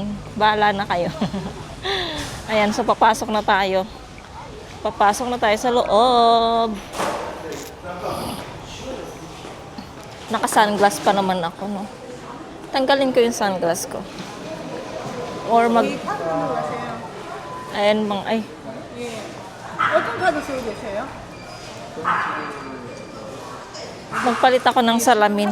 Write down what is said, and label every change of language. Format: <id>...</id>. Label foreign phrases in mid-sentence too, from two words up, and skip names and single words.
<tl>Bahala na kayo. Ayan, so papasok na tayo. Papasok na tayo sa loob. Naka-sunglass pa naman ako, no? Tanggalin ko yung sunglass ko. Or ayan mga, ay.</tl> <ko>어떤 카드 쓰고 계세요?</ko> <tl>Magpalit ako ng salamin.</tl>